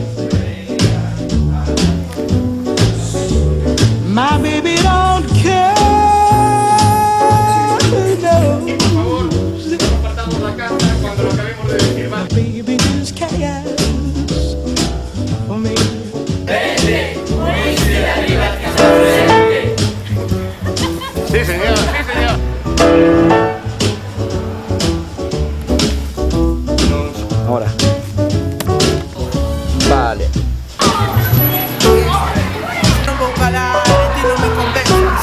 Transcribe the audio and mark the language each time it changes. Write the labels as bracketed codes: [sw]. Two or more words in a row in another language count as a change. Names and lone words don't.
[en] My baby don't care. No. My baby just cares for me. [es] Sí, señor, sí, señor. Ahora. Vale. [gl] Non vou calar e ti non me convenzas.